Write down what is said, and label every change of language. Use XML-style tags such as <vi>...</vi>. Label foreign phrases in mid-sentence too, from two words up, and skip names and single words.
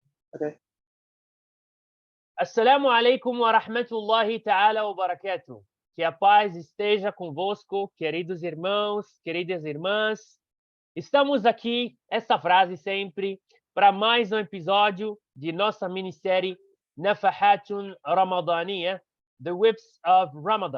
<en>Okay.</en> <ar>السلام عليكم ورحمة الله تعالى وبركاته.</ar> <pt>Que a paz esteja convosco, queridos irmãos, queridas irmãs. Estamos aqui, essa frase sempre, para mais um episódio de nossa minissérie Nafahatun Ramadaniya,</pt> <en>The Whips of Ramadan.</en>